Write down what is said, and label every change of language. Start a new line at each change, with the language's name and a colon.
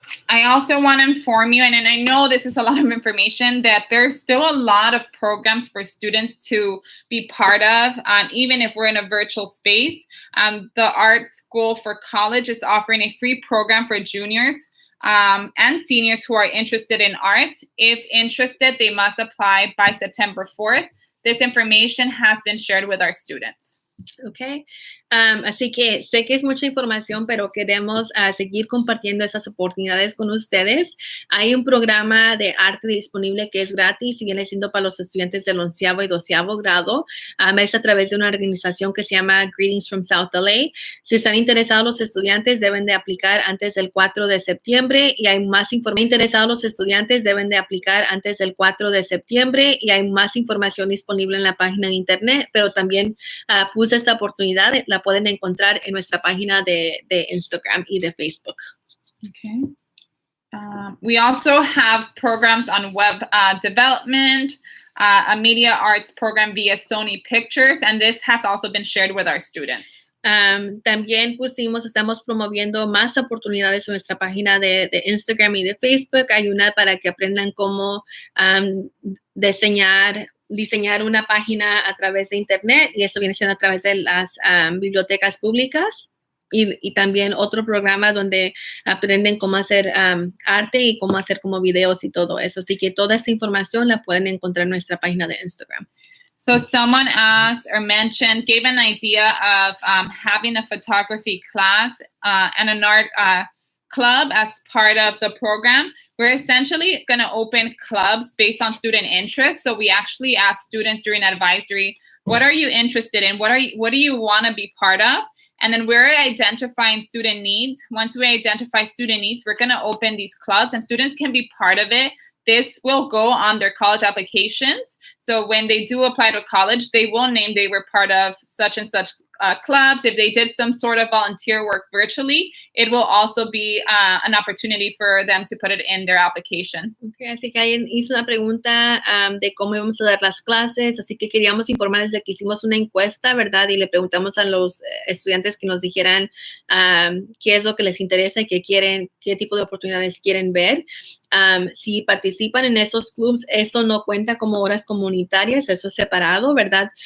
English: I also want to inform you, and I know this is a lot of information, that there's still a lot of programs for students to be part of, even if we're in a virtual space. The Art School for College is offering a free program for juniors and seniors who are interested in art. If interested, they must apply by September 4th. this information has been shared with our students. Okay.
Spanish: Así que sé que es mucha información, pero queremos seguir compartiendo esas oportunidades con ustedes. Hay un programa de arte disponible que es gratis y viene siendo para los estudiantes del 11º y 12º grado. Es a través de una organización que se llama Greetings from South LA. Si están interesados los estudiantes, deben de aplicar antes del 4 de septiembre y hay más información. Interesados los estudiantes deben de aplicar antes del 4 de septiembre y hay más información disponible en la página de internet, pero también puse esta oportunidad, la pueden encontrar en nuestra página de Instagram y de Facebook. Okay.
English: We also have programs on web development, a media arts program via Sony Pictures, and this has also been shared with our students.
Spanish: También estamos promoviendo más oportunidades en nuestra página de Instagram y de Facebook. Hay una para que aprendan cómo diseñar una página a través de internet y eso viene siendo a través de las bibliotecas públicas y también otro programa donde aprenden cómo hacer arte y cómo hacer como videos y todo eso. Así que toda esta información la pueden encontrar en nuestra página de Instagram.
English: So someone asked or mentioned, gave an idea of having a photography class and an art club as part of the program. We're essentially going to open clubs based on student interest. So we actually ask students during advisory, what are you interested in? What do you want to be part of? And then we're identifying student needs. Once we identify student needs, we're going to open these clubs and students can be part of it. This will go on their college applications. So when they do apply to college, they will name they were part of such and such clubs. If they did some sort of volunteer work virtually, it will also be an opportunity for them to put it in their application.
Spanish: Okay, así que alguien hizo una pregunta de cómo íbamos a dar las clases, así que queríamos informarles de que hicimos una encuesta, ¿verdad? Y le preguntamos a los estudiantes que nos dijeran qué es lo que les interesa y qué quieren, qué tipo de oportunidades quieren ver. Si participan en esos clubs, eso no cuenta como horas comunitarias, eso es separado, ¿verdad?